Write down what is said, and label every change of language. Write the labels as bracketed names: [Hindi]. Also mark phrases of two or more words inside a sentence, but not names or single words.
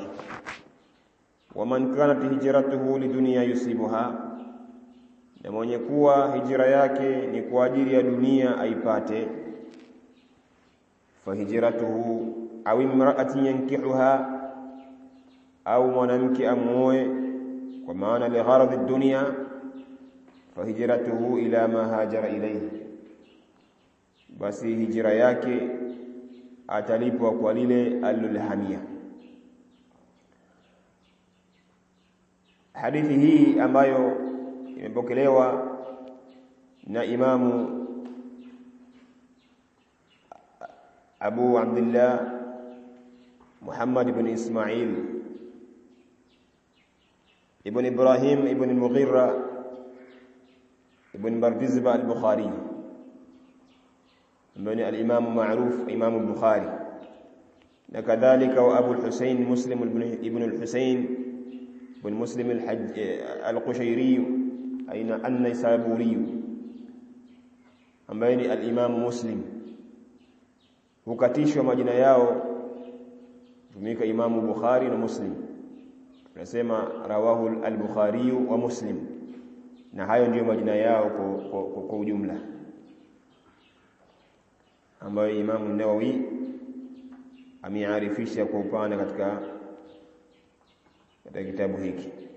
[Arabic] Waman kanat hijratuhu lidunya yusibuha, [Swahili] na mwenye kuwa hijra yake ni kwa ajili ya dunia aipate, [Arabic] fahijratuhu au imra'atin yankihuha, [Swahili] au mwanamke amuoe kwa maana [Arabic] li gharadhi dunya, fahijratuhu ila ma hajara ilayhi, [Swahili] basi hijra yake atalipwa kwa lile alilolihamia. Hadithi hii ambayo imepokelewa na Imamu Abu Abdullah Muhammad ibn Ismail ibn Ibrahim ibn Mughira ibn Bardizbah al-Bukhari, ambaye [Arabic] al-Imam ma'ruf [Swahili] Imam al-Bukhari, na kadhalika wa Abu al-Husayn Muslim ibn al-Husayn ibn Muslim al-Qushayri [Arabic] aina an-Naysaburi, [Swahili] ambaye ni [Arabic] al-Imam Muslim. [Swahili] Hukatishwa majina yao tumika Imam Bukhari na Muslim, tunasema [Arabic] rawahu al-Bukhari wa Muslim, [Swahili] na hayo ndio majina yao kwa ujumla, ambayo Imam Nawawi amearifisha kwa upana katika kitabu hiki.